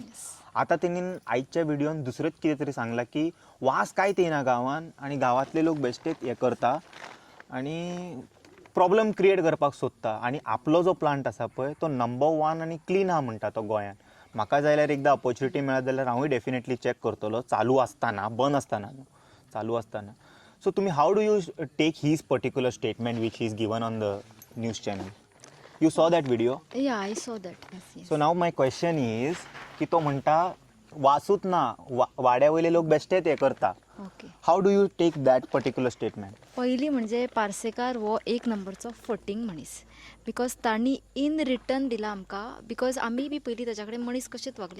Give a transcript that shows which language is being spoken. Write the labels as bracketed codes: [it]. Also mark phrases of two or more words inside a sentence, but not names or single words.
[kok] आतां तेणीन आयच्या व्हिडिओन दुसरेंच कितें तरी सांगलां की वास कांयच येना गांवांत आनी गांवांतले लोक बेश्टेच हें करता आनी [en] problem create [kok] करपाक सोदता. आनी आपलो जो प्लांट आसा पळय तो नंबर 1 आनी क्लीन आहा म्हणटा तो गोंयांत. म्हाका जाल्यार एकदां ऑपॉर्च्युनिटी मेळत जाल्यार हांवूय डेफिनेटली चॅक करतलो, चालू आसतना, बंद आसतना न्हू, चालू आसतना. [en] so तुमी how do you take this particular statement which is given on the news channel? you saw that video? ya I saw that. so now my question is [kok] की तो म्हणटा वासूच ना, वाड्या वयले लोक बेश्टेच हें करता. [en] ओके. how do you take that particular statement? [kok] पहिली म्हणजे पार्सेकार हो 1 नंबरचो फटींग मनीस. बिकॉज तांणी [en] in return [kok] दिला आमकां. बिकॉज आमी बी पयलीं ताच्या कडेन मनीस कशेंच वागले.